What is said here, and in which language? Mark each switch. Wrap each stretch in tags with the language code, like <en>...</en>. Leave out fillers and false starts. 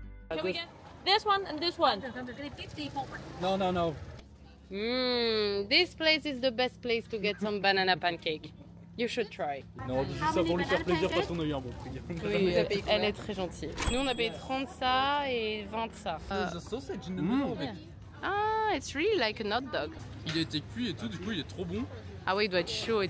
<en>Can we get this one and this one? No, no, no. This place is the best place to get some banana pancake. You should try.</en> <fr>Non, dis ça pour lui faire plaisir parce qu'on a eu un bon prix. Oui, elle est très gentille. Nous on a payé 30 ça et 20 ça.</fr> <en>The sausage in the middle of it. Ah, it's really like a hot dog.</en> <fr>Il a été cuit et tout, du coup il est trop bon. Ah oui, il doit être chaud et</fr>